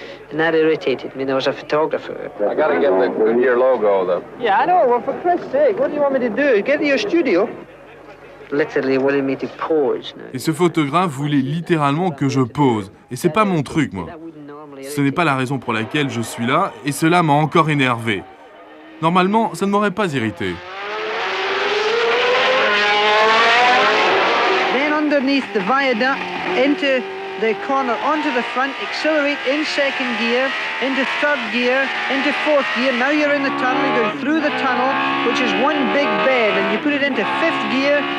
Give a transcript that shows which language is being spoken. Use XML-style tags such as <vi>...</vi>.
<en>And that irritated me. There was a photographer. I gotta get the your logo, though. Yeah, I know. Well, for Christ's sake, what do you want me to do? Get to your studio? Literally wanted me to pose now.</en> <fr>Et ce photographe voulait littéralement que je pose. Et c'est pas mon truc, moi. Ce n'est pas la raison pour laquelle je suis là, et cela m'a encore énervé. Normalement, ça ne m'aurait pas irrité.</fr> <en>Then underneath the viaduct, into the corner, onto the front, accelerate in second gear, into third gear, into fourth gear. Now you're in the tunnel, you're going through the tunnel, which is one big bend, and you put it into fifth gear.</en>